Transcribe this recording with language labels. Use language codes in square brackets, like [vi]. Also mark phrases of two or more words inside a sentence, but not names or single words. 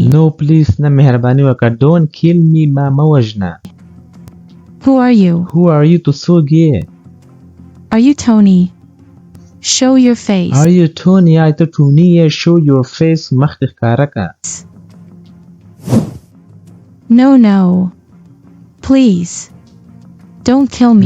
[en] No, please. [ps] نه مهرباني وکړه. [en] Don't kill me. [ps] ما مه وژنه. [en] Who are you? Who are you to [ps] څوک یې؟ [en] Are you Tony? Show your face. Are you Tony? [ps] آیا ته ټوني یې؟ [en] Show your face. [ps] مخ دې ښکاره کړه. [en] No, no. Please. Don't kill me.